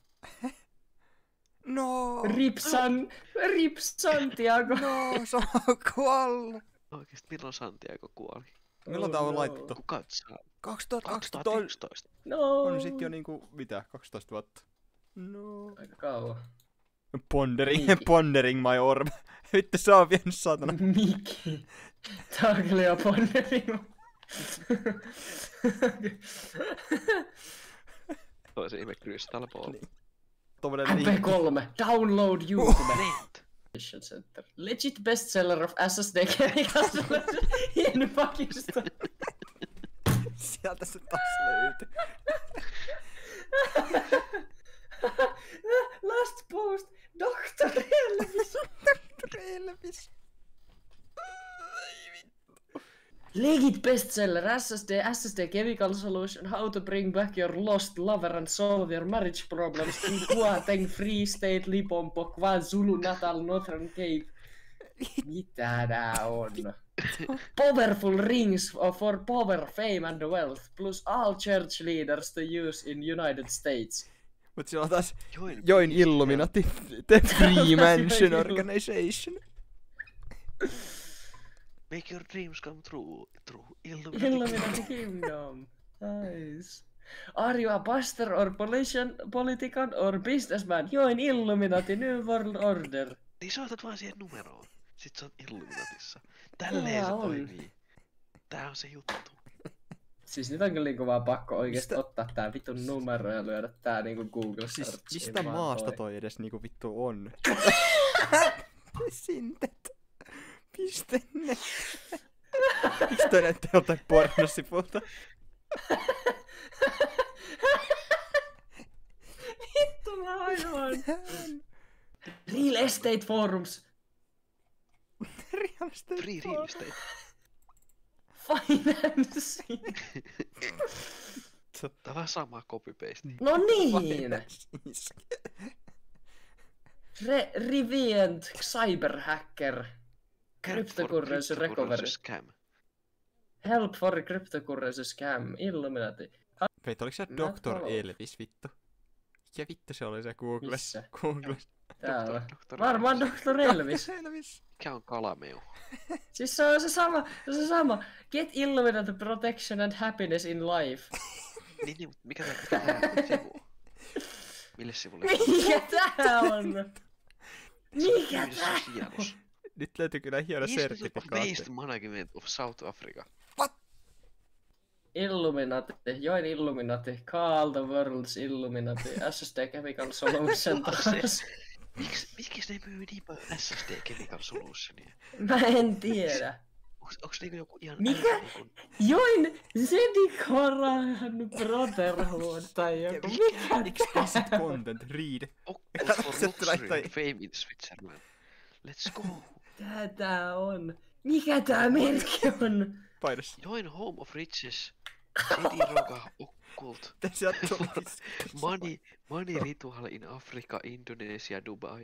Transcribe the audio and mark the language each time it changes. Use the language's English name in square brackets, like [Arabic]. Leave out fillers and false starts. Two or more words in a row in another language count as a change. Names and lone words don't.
[Finnish] No. [English] Rip Santiago. [Finnish] No, se on kuollut. Oikeesti milloin Santiago kuoli? Milloin tää on laitettu? Kuka saa? 2011. No. On sit jo niinku, mitä, 12 vuotta. No. Aika kauan. [English] Pondering my orb. [Finnish] Vittu se on vienyt saatana. Miki. Taglia pondering. Toi se ihme [English] Crystal Ball. [Finnish] Niin. Tommonen [English] MP3. Download YouTube. Center. Legit bestseller of SSD chemicals in Pakistan. [Finnish] Sieltä se taas löytyi. [English] Last post, Dr. Elvis. Dr. Elvis. Legit bestseller, SSD Chemical Solution, how to bring back your lost lover and solve your marriage problems in Kuateng, Free State, Lipompo, KwaZulu Natal, Northern Cape. [Finnish] Mitä tää on? [English] Powerful rings for power, fame and wealth, plus all church leaders to use in United States. [Finnish] Mut siellä on taas [English] Join Illuminati, [Finnish] The Free Mansion Organization. [English] Make your dreams come true Illuminati Kingdom. Nice. Are you a pastor or politician or businessman? Join Illuminati New World Order. [Finnish] Niin soitat vaan siihen numeroon. Sit sä oot Illuminatissa. Tälleen se toimii. Tää on se juttu. Siis nyt on kyllä niinku vaan pakko oikeesti ottaa tää vitun numero ja lyödä tää niinku Google Siis searchiin. mistä maasta toi edes niinku vittu on? Sintet. Piste net. Miks toi näyttää joltain pornosivulta? Vittu mä aivan. [English] Real Estate Forums. Real estate. Free real estate. Financing. [Finnish] Tää on vähän sama copy-paste. No niin. Revient Cyberhacker. [English] Cryptocurrency recovery. Scam. Help for cryptocurrency scam. Illuminati. [Finnish] Veit, oliks se Mä Dr. haluan. Elvis vittu? Mikä vittu se oli se Google? Missä? Google. Täällä. Dr. Varmaan Dr. Elvis. Elvis. Mikä on kalameu? Siis se on se sama. [English] Get Illuminati protection and happiness in life. [Finnish] Niin, mutta mikä tää sivu? Mille sivulle? Mikä tää on? Mikä tää? Sosiaalus. Nyt löytyy kyllä hieno [English] Institute of [Finnish] sertifikaatti. [English] Waste Management of South Africa. Illuminati, join Illuminati, call the world's Illuminati, SSD Chemical Solution taas. [Finnish] Miksi ne myy niin paljon SSD Chemical Solutionia? Mä en tiedä. Onks niinku joku ihan... Mikä? [English] Join Zedikoran Brotherhood [Finnish] tai joku. Mikä? [English] Explicit content, read. Occult for [Finnish] Se tulee [English] luxury [Finnish] toi- [English] and fame in Switzerland. Let's go! [Finnish] Tää on. Mikä tää merkki on? Painos. [English] Join Home of Riches. City Roga Occult. [Finnish] Sieltä tuli [English] Money Ritual in Africa, Indonesia, Dubai.